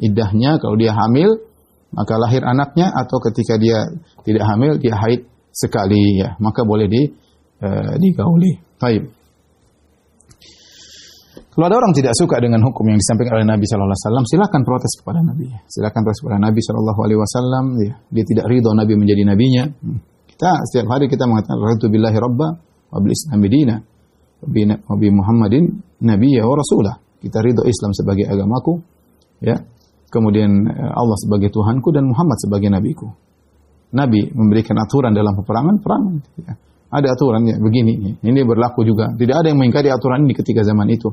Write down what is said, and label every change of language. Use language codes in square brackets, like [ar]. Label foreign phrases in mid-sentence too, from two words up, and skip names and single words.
[id] Iddahnya kalau dia hamil maka lahir anaknya, atau ketika dia tidak hamil dia haid sekali, ya, maka boleh digauli. Baik. Kalau ada orang tidak suka dengan hukum yang disampaikan oleh Nabi [ar] صلى الله عليه وسلم, [id] silakan protes kepada Nabi. Silakan protes kepada Nabi [ar] صلى الله عليه وسلم, [id] ya. Dia tidak ridho Nabi menjadi nabinya. Kita setiap hari kita mengatakan [ar] رضيت بالله ربا وبالإسلام دينا وبمحمد نبيا ورسولا. [id] Kita ridho Islam sebagai agamaku, ya. Kemudian Allah sebagai Tuhanku dan Muhammad sebagai nabiku. Nabi memberikan aturan dalam peperangan, perang, ya. Ada aturannya begini. Ini berlaku juga. Tidak ada yang mengingkari aturan ini ketika zaman itu.